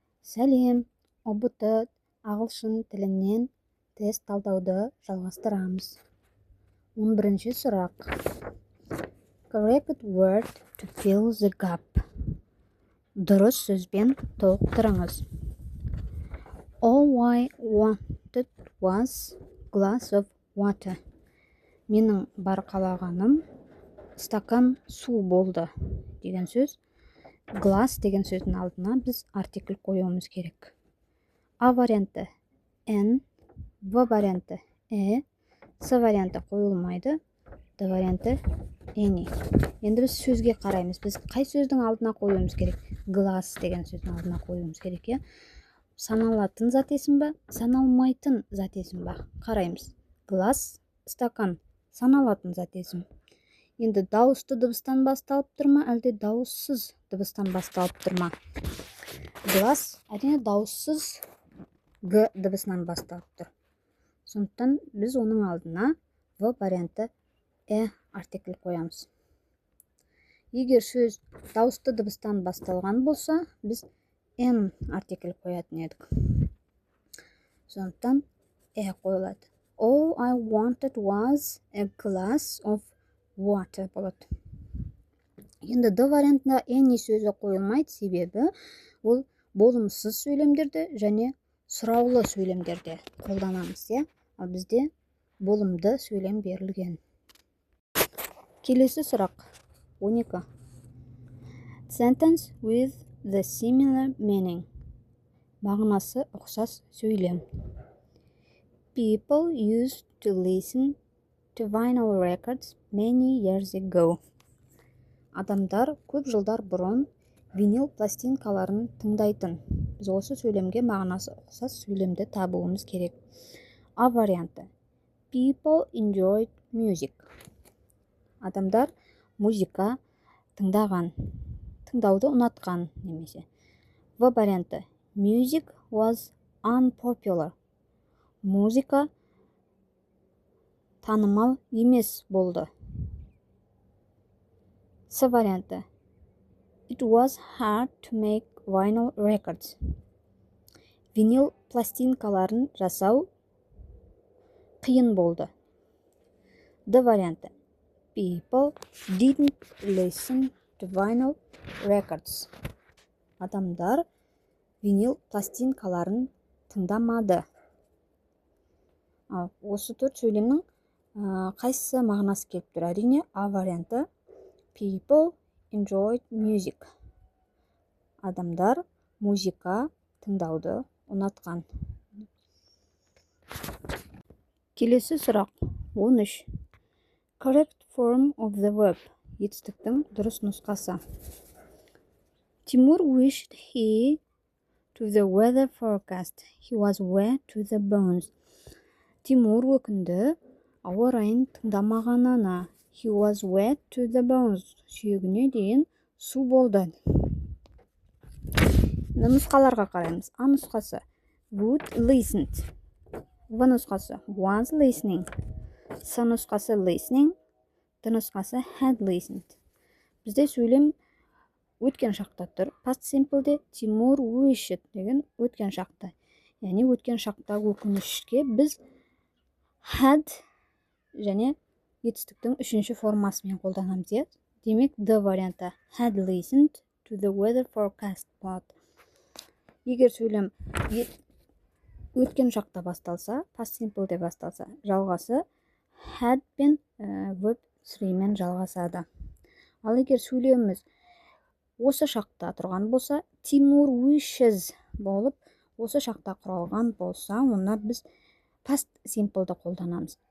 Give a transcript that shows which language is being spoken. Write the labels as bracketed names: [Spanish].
[Kazakh] Сәлем, ұбт ағылшын тілінен тест талдауды жалғастырамыз. 11-ші сұрақ. [English] Correct word to fill the gap. [Kazakh] Дұрыс сөзбен толықтырыңыз. [English] All I wanted was glass of water. [Kazakh] Менің бар қалағаным стакан су болды деген сөз. Glass деген сөздің алдына біз артикль қоюымыз керек. А варианты N, В варианты E, С варианты қойылмайды, Д варианты any. Енді біз сөзге қараймыз. Біз қай сөздің алдына қоюымыз керек? Glass деген сөздің алдына қоюымыз керек, е? Саналатын зат есім ба, саналмайтын зат есім ба? Қараймыз. Glass, стакан, саналатын зат есім. Енді дауысты дыбыстан басталып тұрма, әлде дауыссыз дыбыстан басталып тұрма? Glass әрине дауыссыз Г дыбысынан басталып тұр. Сондықтан біз оның алдына В варианты артикль қоямыз. Егер сөз дауысты дыбыстан басталған болса, біз N артикль қоятын едік. Сондықтан қойылады. [English] All I wanted was a glass of water [Kazakh] болады. Енді Д вариантында any сөзі қойылмайды, себебі ол болымсыз сөйлемдерді және сұраулы сөйлемдерде қолданамыз, ал бізде болымды сөйлем берілген. Келесі сұрақ 12. [English] Sentence with the similar meaning. [Kazakh] Мағынасы ұқсас сөйлем. [English] People used to listen to vinyl records many years ago. [Kazakh] Адамдар көп жылдар бұрын винил пластинкаларын тыңдайтын. Біз осы сөйлемге мағынасы ұқсас сөйлемді табуымыз керек. А варианты [English] People enjoyed music. [Kazakh] Адамдар музыка тыңдаған, тыңдауды ұнатқан немесе. В варианты [English] Music was unpopular. [Kazakh] Музыка танымал емес болды. С варианты [English] It was hard to make vinyl records. [Kazakh] Винил пластинкаларын жасау қиын болды. Д варианты [English] People didn't listen to vinyl records. [Kazakh] Адамдар винил пластинкаларын тыңдамады. Осы төрт сөйлемнің қайсысы мағынасы келіп тұр? Әрине А варианты [English] People enjoyed music. [Kazakh] Адамдар музыка тыңдауды ұнатқан. Келесі сұрақ [English] 13. Correct form of the verb. [Kazakh] Етістіктің дұрыс нұсқасы. [English] Тимур wished he to the weather forecast. He was wet to the bones. [Kazakh] Тимур өкінді ауа райын тыңдамағанына. [English] He was wet to the bones. [Kazakh] Сүйегіне дейін су болды. Нұсқаларға қараймыз. А нұсқасы would listened. В нұсқасы was listening. С нұсқасы listening. Д нұсқасы had listened. Бізде сөйлем өткен шақта тұр. Past simpleде Тимур wished деген өткен шақта. Яғни өткен шақта өкінішке біз had және етістіктің үшінші формасымен қолданамыз. Демек Д варианты [English] had listened to the weather forecast [Kazakh] болады. Егер сөйлем өткен шақта басталса, past simpleде басталса, жалғасы had пен verb 3 мен жалғасады. Ал егер сөйлеміміз осы шақта тұрған болса, Тимур wishes болып, осы шақта құралған болса, онда біз past simpleді қолданамыз.